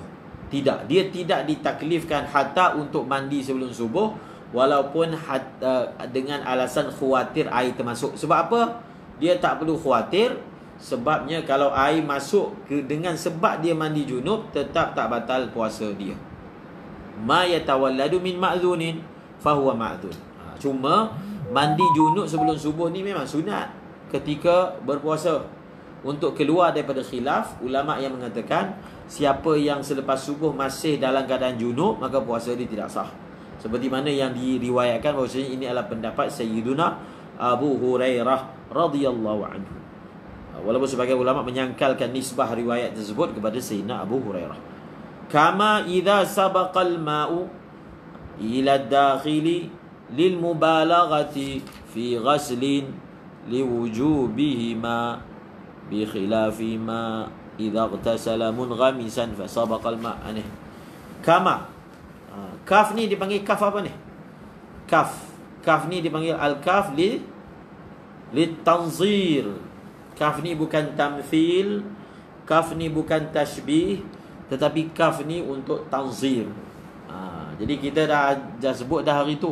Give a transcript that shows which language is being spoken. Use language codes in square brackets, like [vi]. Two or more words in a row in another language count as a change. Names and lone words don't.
[ms] Tidak, dia tidak ditaklifkan hatta untuk mandi sebelum subuh, walaupun dengan alasan khawatir air termasuk. Sebab apa? Dia tak perlu khawatir. Sebabnya kalau air masuk dengan sebab dia mandi junub, tetap tak batal puasa dia. [ar] ما يتولد من مأذون فهو مأذون. [ms] Cuma mandi junub sebelum subuh ni memang sunat ketika berpuasa. Untuk keluar daripada khilaf, ulama yang mengatakan siapa yang selepas subuh masih dalam keadaan junub, maka puasa dia tidak sah. Seperti mana yang diriwayatkan bahawasanya ini adalah pendapat Sayyiduna Abu Hurairah [ar] رضي الله عنه. [ms] Walaupun sebagai ulama menyangkalkan nisbah riwayat tersebut kepada Sayyidina Abu Hurairah. [ar] كما إذا سبق الماء إلى داخل للمبالغة في غسل لوجوبهما بخلاف ما إذا اغتسل منغمسا فسبق الماء'. [ms] Kama, kaf ni dipanggil kaf apa ni? Kaf ni dipanggil [ar] الكاف للتنظير. [ms] Kaf ni bukan tamthil, kaf ni bukan tashbih, tetapi kaf ni untuk tanzir. Jadi kita dah sebut dah hari tu.